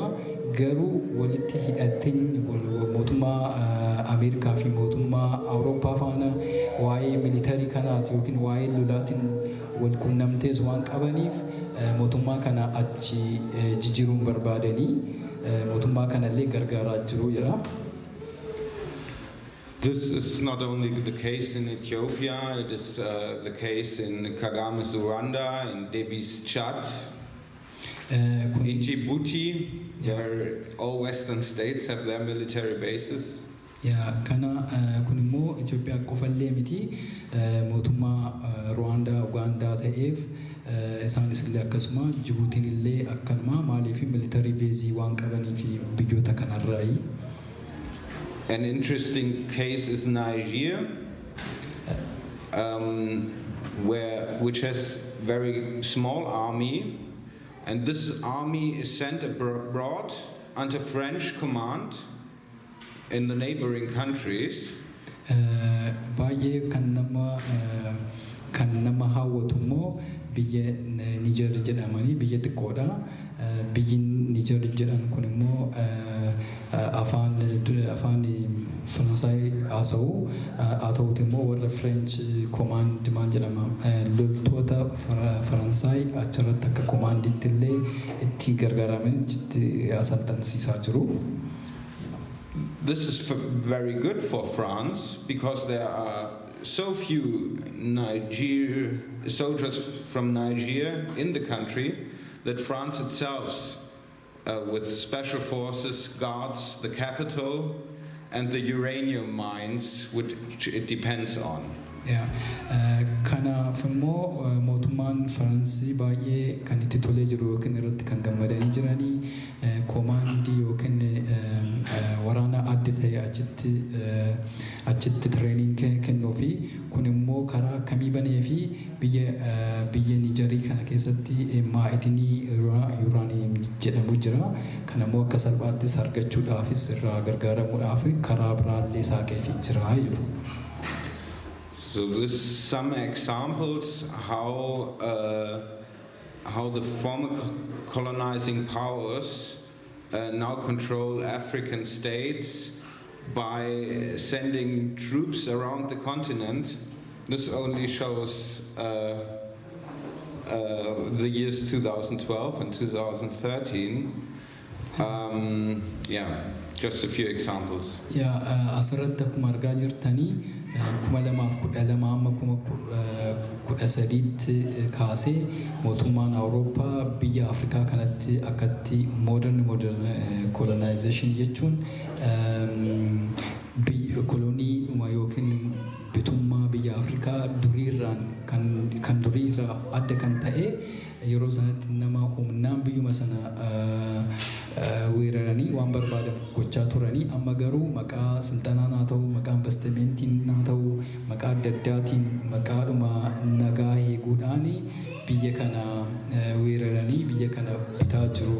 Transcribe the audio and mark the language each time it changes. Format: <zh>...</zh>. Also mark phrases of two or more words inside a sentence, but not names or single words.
<om>Garuu walitti hidhateen mootummaa Ameerikaa fi mootummaa Awurooppaa faana waa'ee militarii kanaati yookiin waa'ee lolaatiin wal quunnamtees waan qabaniif mootummaa kana achi jijjiiruun barbaadanii mootummaa kanallee gargaaraa jiru jira.</om> <en>This is not only the case in Ethiopia, it is the case in Kagame's Rwanda, in Debby's Chad, in Djibouti, where all Western states have their military bases.</en> <om>Kana kun immoo Itoophiyaa qofallee miti mootummaa Rwaandaa, Ugaandaa ta'eef isaanis illee akkasuma Jibuutiin illee akkanuma maaliif</om> <en>military base</en> <om>waan qabaniif biyyoota kanarraayi.</om> <en>An interesting case is Niger, which has very small army, and this army is sent abroad under French command in the neighboring countries.</en> <om>Baay'ee kan nama hawwatu immoo biyya Niger jedhamanii biyya xiqqoodha. Biyyi Niger jedhan kun immoo afaan Faransaay haasa'u haa ta'uuti immoo warra</om> <en>French command</en> <om>maal jedhama loltoota Faransaay achirratti akka commanditti illee itti gargaaraman itti asaltansiisaa jiru.</om> <en>This is very good for France because there are so few soldiers from Niger in the country that France itself, with special forces, guards the capital and the uranium mines which it depends on.</en> <om>Kanaaf immoo mootummaan Faransii baay'ee kan itti tolee jiru yookiin irratti kan gammadanii jiranii koomaandii yookiin waraana adda ta'e achitti training kennuufi kun immoo karaa akkamii banee fi biyya Nigerii kana keessatti maa'idinii yuraaniyeem jedhamu jira. Kana immoo akka salphaattis argachuudhaafis irraa gargaaramuudhaaf karaa biraallee saaqeefii jira jedhu.</om> <en>So this some examples how the former colonizing powers now control African states by sending troops around the continent. This only shows the years 2012 and 2013. Just a few examples.</en> <om>Asirratti akkuma argaa jirtanii 2012 amma 2013 kaasee mootummaan Awurooppaa biyya Afrikaa kanatti akkatti</om> <en>modern colonization</en> <om>jechuun kolonii yookiin bitummaa biyya Afrikaa duriirraan kan duriirraa adda kan ta'e yeroo sanatti nama humnaan biyyuma sana weeraranii waan barbaadan gochaa turanii amma garuu maqaa silxanaan haa ta'u maqaa investimentiin haa ta'u maqaa adda addaatiin maqaadhuma nagaa eeguudhaan biyya kana weeraranii biyya kana bitaa jiru.</om>